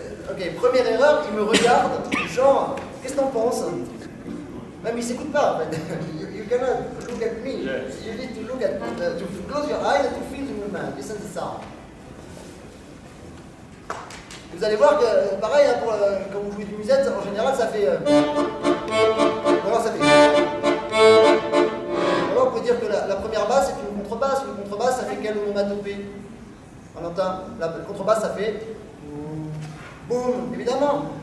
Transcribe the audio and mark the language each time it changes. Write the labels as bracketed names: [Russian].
[French] Ok, première erreur, il me regarde, genre, qu'est-ce que t'en penses? Même il s'écoute pas, en fait. [English] You cannot look at me. Yes. You need to look at, to close your eyes and to feel the movement, listen to the sound. [French] Vous allez voir que, pareil, hein, quand vous jouez du musette, en général, ça fait... Ou alors ça fait... Alors on peut dire que la première basse est une contrebasse. Une contrebasse, ça fait quelle onomatopée? On entend, la contrebasse, ça fait... Boum, évidemment.